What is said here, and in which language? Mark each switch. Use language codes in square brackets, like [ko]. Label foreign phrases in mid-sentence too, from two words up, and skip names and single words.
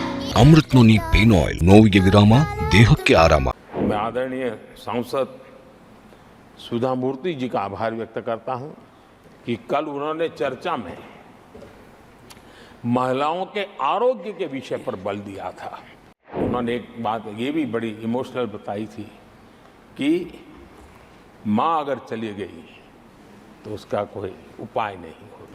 [kn] ಅಮೃತ್ ನೋನಿ ಪೇನ್ ಆಯಿಲ್, ನೋವಿಗೆ ವಿರಾಮ, ದೇಹಕ್ಕೆ ಆರಾಮ। [hi] मैं आदरणीय सांसद सुधा मूर्ति जी का आभार व्यक्त करता हूं कि कल उन्होंने चर्चा में महिलाओं के आरोग्य के विषय पर बल दिया था। उन्होंने एक बात ये भी बड़ी इमोशनल बताई थी कि माँ अगर चली गई तो उसका कोई उपाय नहीं होता।